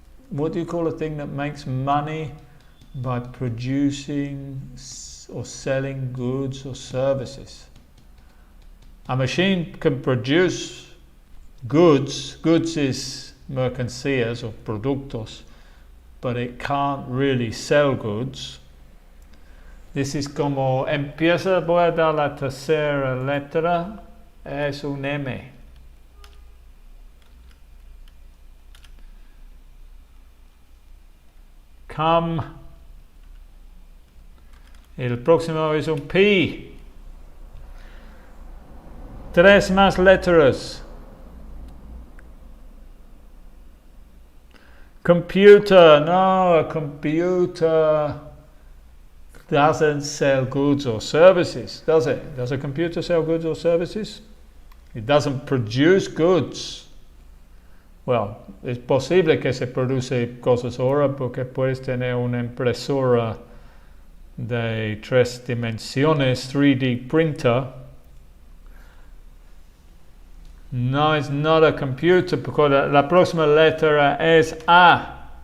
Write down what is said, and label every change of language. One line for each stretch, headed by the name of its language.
English: What do you call a thing that makes money by producing or selling goods or services? A machine can produce goods. Goods is mercancías or productos, but it can't really sell goods. This is
Spanish: como empieza, voy a dar la tercera letra, es un M.
English: Come.
Spanish: El próximo es un P. 3 más letras.
English: Computer. No, a computer doesn't sell goods or services, does it? Does a computer sell goods or services? It doesn't produce goods.
Spanish: Well, es posible que se produce cosas ahora porque puedes tener una impresora de 3 dimensiones, 3D printer.
English: No, it's not a computer
Spanish: porque la próxima letra es A.